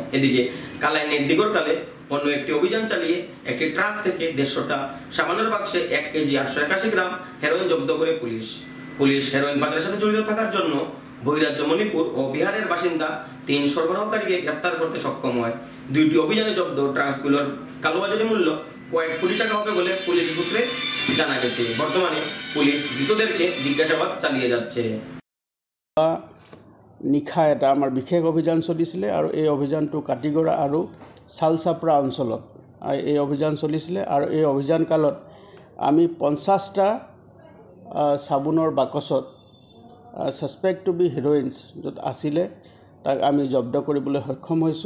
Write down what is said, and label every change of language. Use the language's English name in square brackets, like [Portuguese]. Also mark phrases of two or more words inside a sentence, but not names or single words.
[Bangla] এদিকে কালাইনের দিগরকালে অন্য একটি অভিযান চালিয়ে একটি ট্রাক থেকে 150টা সামানের বাক্সে 1 কেজি 881 গ্রাম হেরোইন জব্দ করে পুলিশ হেরোইন বাজারের সাথে জড়িত থাকার জন্য বহিরাজ্য মণিপুর ও বিহারের বাসিন্দা 3 সরবরাহকারীকে গ্রেফতার করতে সক্ষম হয়। 2টি অভিযানে জব্দ ড্রাগসগুলোর কালোবাজারি মূল্য কয়েক কোটি টাকা হবে বলে পুলিশ সূত্রে জানা গেছে। বর্তমানে পুলিশ ধৃতদেরকে জিজ্ঞাসাবাদ চালিয়ে যাচ্ছে। [Assamese] নিশা এটা আমাৰ বিশেষ অভিযান চলিছিলে, আৰু এই অভিযানটো কাটিগড়া আৰু শালচাপড়া অঞ্চলত এই অভিযান চলিছিলে। আৰু এই অভিযান কালত আমি 50টা চাবোনৰ বাকচত [English] suspect to be [Assamese] হেৰইনছ য'ত আছিলে তাক আমি জব্দ কৰিবলৈ সক্ষম হৈছোঁ।